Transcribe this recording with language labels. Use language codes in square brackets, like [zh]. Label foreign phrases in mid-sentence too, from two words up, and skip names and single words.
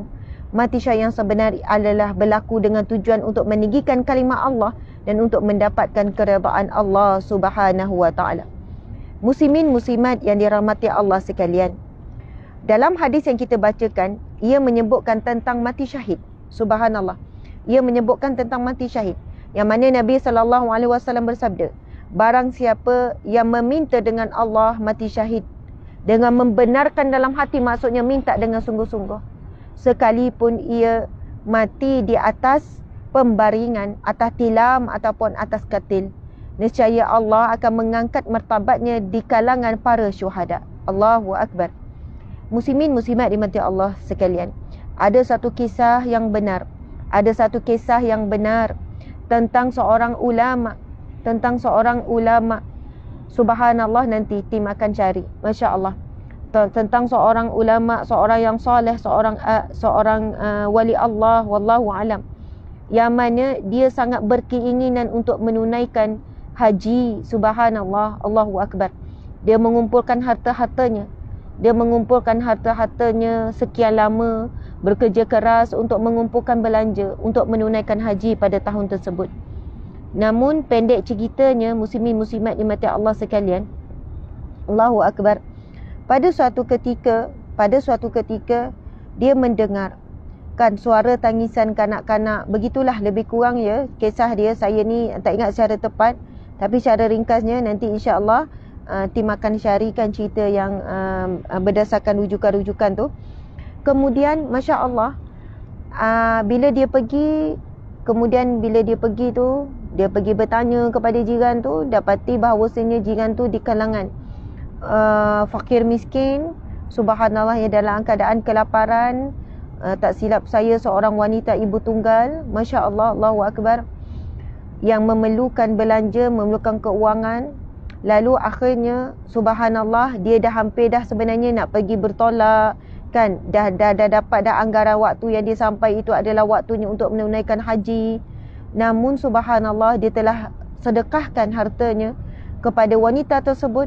[ms] Mati syahid yang sebenar adalah berlaku dengan tujuan untuk meninggikan kalimah Allah dan untuk mendapatkan keredaan Allah [ar] سبحانه وتعالى. [ms] Muslimin muslimat yang dirahmati Allah sekalian, dalam hadis yang kita bacakan, ia menyebutkan tentang mati syahid. Subhanallah. Ia menyebutkan tentang mati syahid, yang mana Nabi [ar] صلى الله عليه وسلم [ms] bersabda, barang siapa yang meminta dengan Allah mati syahid dengan membenarkan dalam hati, maksudnya minta dengan sungguh-sungguh, sekalipun ia mati di atas pembaringan, atas tilam ataupun atas katil, nescaya Allah akan mengangkat martabatnya di kalangan para syuhada. [ar] الله أكبر. [ms] Muslimin muslimat dimati Allah sekalian, ada satu kisah yang benar, tentang seorang ulama, subhanallah, nanti tim akan cari, [ar] ما شاء الله, [ms] tentang seorang ulama, seorang yang soleh, seorang wali Allah, [ar] والله أعلم, [ms] yang mana dia sangat berkeinginan untuk menunaikan haji. [ar] سبحان الله، الله أكبر. [ms] Dia mengumpulkan harta-hartanya sekian lama, bekerja keras untuk mengumpulkan belanja untuk menunaikan haji pada tahun tersebut. Namun pendek ceritanya, muslimin muslimat dimati Allah sekalian, [ar] الله أكبر, [ms] pada suatu ketika pada suatu ketika dia mendengar kan suara tangisan kanak-kanak. Begitulah lebih kurang ya kisah dia. Saya ni tak ingat secara tepat, tapi secara ringkasnya nanti [ar] إن شاء الله [ms] tim akan syarikan cerita yang berdasarkan rujukan-rujukan tu. Kemudian [ar] ما شاء الله [ms] bila dia pergi, kemudian bila dia pergi tu, dia pergi bertanya kepada jiran tu, dapati bahawasanya jiran tu di kalangan fakir miskin, subhanallah, yang dalam keadaan kelaparan. Tak silap saya seorang wanita ibu tunggal, [ar] ما شاء الله، الله أكبر, [ms] yang memerlukan belanja, memerlukan keuangan. Lalu akhirnya subhanallah, dia dah hampir dah sebenarnya nak pergi bertolak kan, dah dapat dah anggaran waktu yang dia sampai itu adalah waktunya untuk menunaikan haji. Namun subhanallah, dia telah sedekahkan hartanya kepada wanita tersebut.